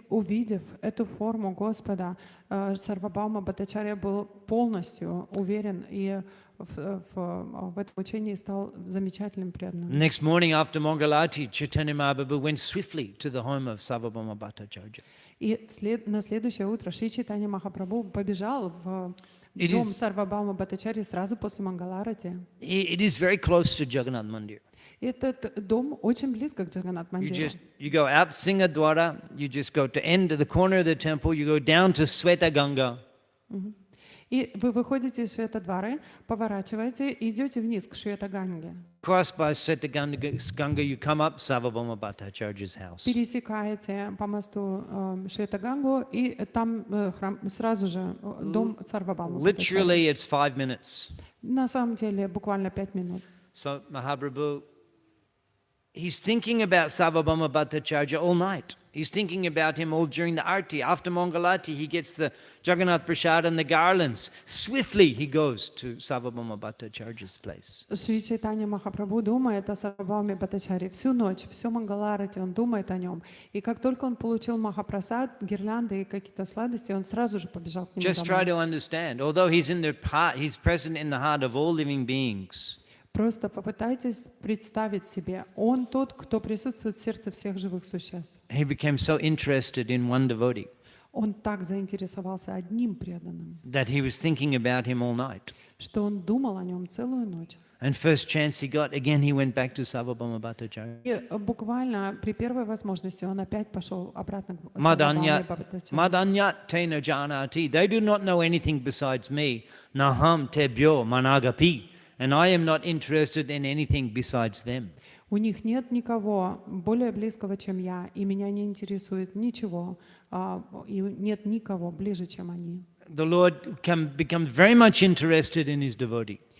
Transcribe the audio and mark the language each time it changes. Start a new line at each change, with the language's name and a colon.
Russian: Увидев эту форму Господа, Сарвабхаума Бхаттачарья был полностью уверен и в этом учении стал замечательным преданным.
English: Next morning after Mangalarti, Chaitanya Mahaprabhu went swiftly to the home of Sarvabhauma Bhattacharya.
Russian: И на следующее утро Шри Чайтанья Махапрабху побежал в дом Сарвабхаума Бхаттачарьи сразу после Мангаларати.
English: It is very close to Jagannath Mandir.
Russian: Этот дом очень близко к Джаганнат Мандиру.
English: You go out Singadwara, you just go to end of the corner of the temple, you go down to Sweta Ganga.
Russian: И вы выходите из Шветадвары, поворачиваете и идете вниз к Шветаганге.
English: Cross by Sweta Ganga, you come up Sarvabhauma Bhattacharya's house.
Russian: Пересекаете по мосту Шветагангу, и там храм, сразу же дом Сарвабхаума Бхаттачарьи.
English: Literally, it's 5 minutes.
Russian: На самом деле, буквально 5 минут.
English: So Mahaprabhu he's thinking about Sarvabhauma Bhattacharya all night. He's thinking about him all during the arti. After Mangalati, he gets the Jagannath Prasad and the garlands. Swiftly he goes to Sarvabhauma Bhattacharya's place.
Russian: Шри Чайтанья Махапрабху думает о Сарвабхауме Бхаттачарье всю ночь, всю Мангаларати, он думает о нем. И как только он получил Махапрасад, гирлянды и какие-то сладости, он сразу же побежал к нему
English: Just try to understand. Although he's in the heart, he's present in the heart of all living beings.
Russian: Просто попытайтесь представить себе, он тот, кто присутствует в сердце всех живых существ.
English: He became so interested in one devotee
Russian: Он так заинтересовался одним преданным,
English: that he was thinking about him all night.
Russian: что он думал о нем целую ночь.
English: And first chance he got, again he went back to Sarvabhauma Bhattacharya.
Russian: И буквально при первой возможности он опять пошел обратно к
Sanskrit: Madanya,
Russian: Сарвабхауме Бхаттачарье.
Sanskrit: Madanya tena janati.
English: They do not know anything besides me.
Sanskrit: Naham tebyo managapi.
English: And I am not interested in anything besides them.
Russian: У них нет никого более близкого, чем я, и меня не интересует ничего, и нет никого ближе, чем они.
English: The Lord can become very much interested in his devotee.